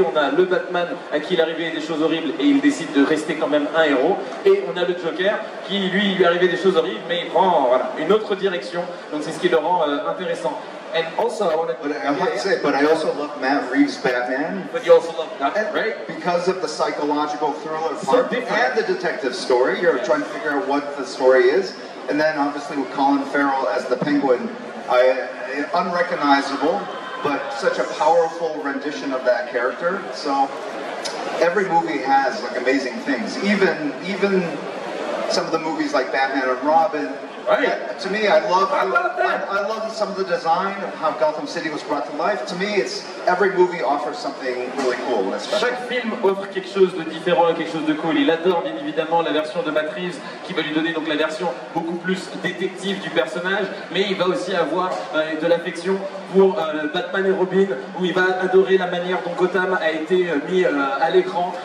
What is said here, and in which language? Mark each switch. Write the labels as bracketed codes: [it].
[fr] On a le Batman à qui il arrivait des choses horribles et il décide de rester quand même un héros, et on a le Joker qui lui arrivait des choses horribles mais il prend une autre direction, donc c'est ce qui le rend intéressant. [en] And also, I have to say, but I also love Matt Reeves' Batman. But you also love Batman, right? Because of the psychological thriller part and the detective story. You're trying to figure out what the story is. And then obviously with Colin Farrell as the Penguin, unrecognizable, but such a powerful rendition of that character. So every movie has like amazing things. Even some of the movies like Batman and Robin. Right. To me, I love some of the design of how Gotham City was brought to life. To me, every movie offers something really cool. [fr] Chaque film offre quelque chose de différent et quelque chose de cool. Il adore bien évidemment la version de Matt Reeves qui va lui donner donc la version beaucoup plus détective du personnage, mais il va aussi avoir de l'affection pour Batman et Robin, où il va adorer la manière dont Gotham a été mis à l'écran.